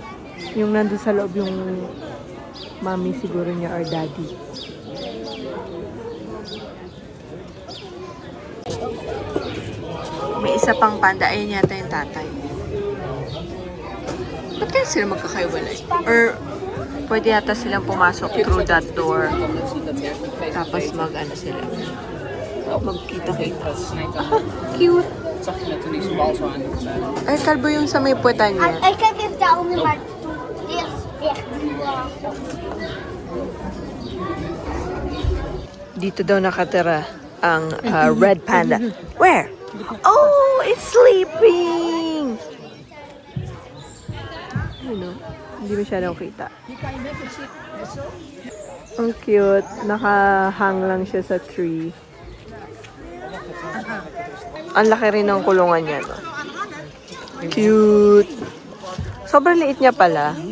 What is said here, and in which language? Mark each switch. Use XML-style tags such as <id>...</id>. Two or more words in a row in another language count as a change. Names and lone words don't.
<tl>Yung nandun sa loob yung mommy siguro niya or daddy. May isa pang panda. Ayun yata yung tatay. Ba't kaya sila magkakaiwalay? Or pwede yata silang pumasok</tl> <en>through that door.</en> <tl>Tapos mag-ano sila. Magkita-kita. Ah, cute! Ay, kalbo yung sa may puwetan niya.</tl> <nl>Ik kijk even daaronder, maar dit is echt</nl> <tl>Dito daw nakatira ang red panda. Where?</tl> <en>Oh, it's sleeping!</en> <tl>Ano? Hindi masyadong kita. Ang cute. Nakahang lang siya sa tree. Ang laki rin ng kulungan niya, no? Cute! Sobrang liit niya pala.</tl>